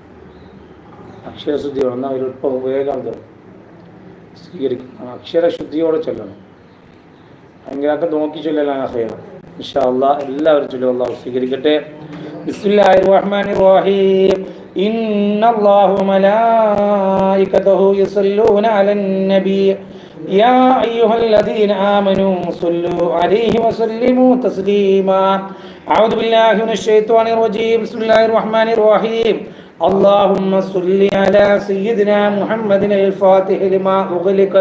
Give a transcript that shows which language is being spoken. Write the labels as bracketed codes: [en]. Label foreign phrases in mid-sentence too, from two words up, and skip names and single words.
[ml] എന്നാൽ അവരിപ്പോൾ വേഗം സ്വീകരിക്കണം അക്ഷരശുദ്ധിയോടെ ചൊല്ലണം അങ്ങനെയൊക്കെ നോക്കി ചൊല്ലലാണ് ഹൈർ [ar] إن شاء الله [ml] എല്ലാവരും ചൊല്ലുക അള്ളാഹു സ്വീകരിക്കട്ടെ [ar] بسم الله الرحمن الرحيم إن الله ملائكته يصلون على النبي يا أيها الذين آمنوا صلوا عليه وسلموا تسليما أعوذ بالله من الشيطان الرجيم بسم الله الرحمن الرحيم اللهم صل على سيدنا محمد الفاتح لما أغلق